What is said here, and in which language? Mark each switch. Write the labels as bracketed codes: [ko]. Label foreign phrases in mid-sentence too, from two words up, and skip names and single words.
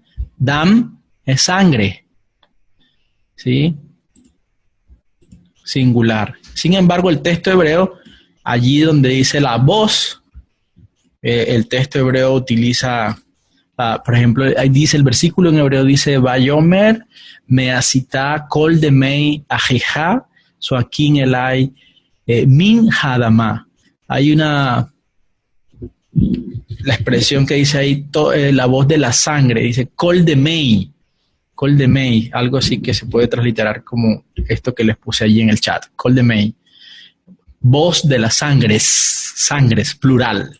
[es] Dam es sangre. ¿Sí? Singular. Sin embargo, el texto hebreo, allí donde dice la voz, el texto hebreo utiliza, por ejemplo, ahí dice el versículo en hebreo, dice, [he] ויאמר מה עשית קול דמי אחיך צעקים אלי מן האדמה. [es] Hay la expresión que dice ahí, la voz de la sangre, dice [he] קול דמי, [es] algo así que se puede transliterar como esto que les puse allí en el chat, [he] קול דמי. [es] Voz de las sangres, plural.